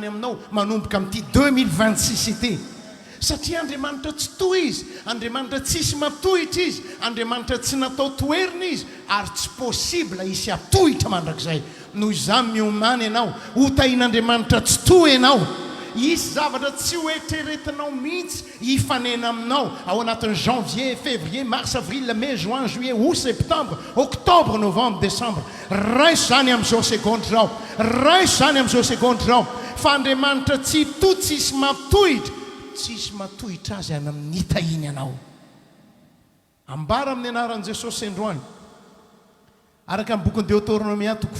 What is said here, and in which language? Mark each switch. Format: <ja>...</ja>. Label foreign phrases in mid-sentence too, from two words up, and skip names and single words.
<mg>aminao manomboka amin'ity 2026 ity satria Andriamanitra tsy toa izy Andriamanitra tsisy matohitra izy Andriamanitra tsy natao toerina izy ary tsy possible isy atohitra mandrakizay noho izany miomany ianao ho tahian'Andriamanitra tsy toa ianao isy zavatra tsy hoetreretinao mihitsy hifanena aminao ao anatin'ny</mg> <fr>janvier, février, mars, avril, mai, juin, juillet, août, septembre, octobre, novembre, décembre</fr> <mg>raiso zany amin'izao seconde zao raiso zany amin'izao seconde zao fa Andriamanitra tsy to tsisy matohitra azy any amin'ny hitahiny ianao ambara amin'ny anaran'i Jesosy androany araka amin'ny bokin'ny Deutéronomia</mg>